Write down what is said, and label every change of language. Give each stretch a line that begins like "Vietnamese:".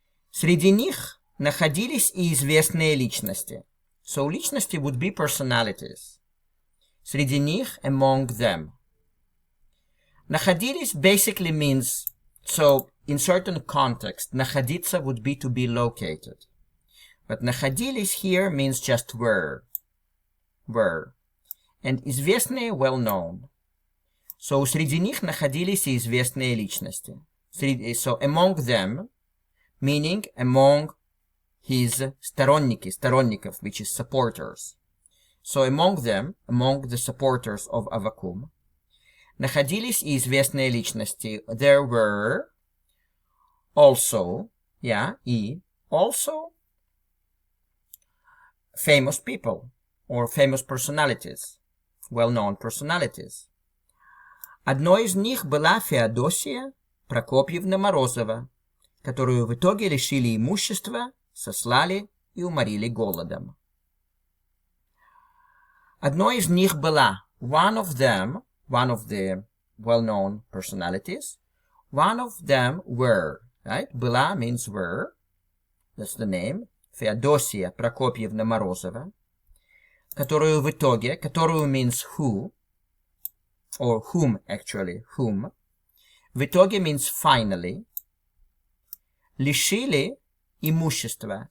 Russian: Среди них находились и известные личности.
English: So личности would be personalities.
Russian: Среди них,
English: among them. Находились basically means, so in certain context, находиться would be to be located. But находились here means just were. And известные, well known.
Russian: So среди них находились и известные личности.
English: So among them, meaning among his сторонников, which is supporters. So among them, among the supporters of Avacum,
Russian: находились и известные личности.
English: There were also, also famous people or famous personalities, well-known personalities.
Russian: Одной из них была Феодосия Прокопьевна Морозова, которую в итоге лишили имущества, сослали и уморили голодом. Одной из них была,
English: one of the well-known personalities, one of them were, right? Была means were, that's the name, Феодосия Прокопьевна Морозова,
Russian: которую в итоге,
English: которую means who, or whom actually, whom,
Russian: в итоге
English: means finally,
Russian: лишили имущества.